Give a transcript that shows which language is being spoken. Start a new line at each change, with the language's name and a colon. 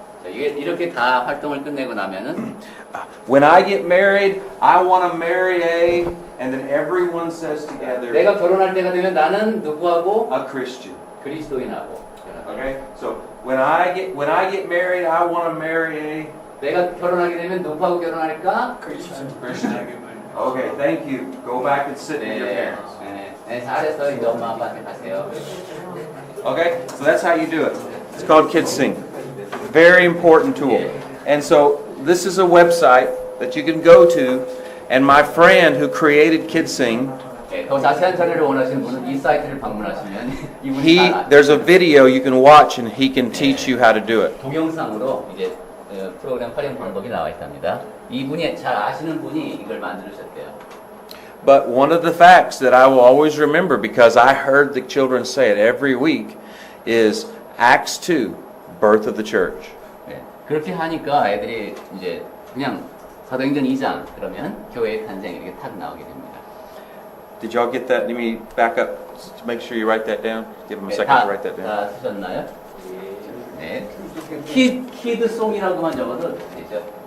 Korean: 자, 이렇게 다 활동을 끝내고 나면은
English: When I get married, I want to marry A, and then everyone says together,
Korean: 내가 결혼할 때가 되면 나는 누구하고
English: a Christian.
Korean: 그리스도인하고.
English: Okay, so when I get married, I want to marry A.
Korean: 내가 결혼하게 되면 누구하고 결혼할까?
English: Christian. Okay, thank you. Go back and sit with your
Korean: 네,
English: parents.
Korean: 네, 잘했어. 이제 엄마 아빠한테 가세요.
English: Okay, so that's how you do it. It's called Kids Sing. Very important tool. And so this is a website that you can go to, and my friend who created Kids Sing,
Korean: 네, 더 자세한 자료를 원하시는 분은 이 사이트를 방문하시면 이분이
English: there's a video you can watch, and he can teach you how to do it.
Korean: 동영상으로 이제 프로그램 활용 방법이 나와 있답니다. 이분이 잘 아시는 분이 이걸 만들으셨대요.
English: But one of the facts that I will always remember, because I heard the children say it every week, is Acts 2, birth of the church.
Korean: 네, 그렇게 하니까 애들이 이제 그냥 사도행전 2장 그러면 교회의 탄생이 이렇게 탁 나오게 됩니다.
English: Did y'all get that? Let me back up to make sure you write that down. Give them a
Korean: 네,
English: second to write that down.
Korean: 다 쓰셨나요? 네. 키드송이라고만 적어도 되죠.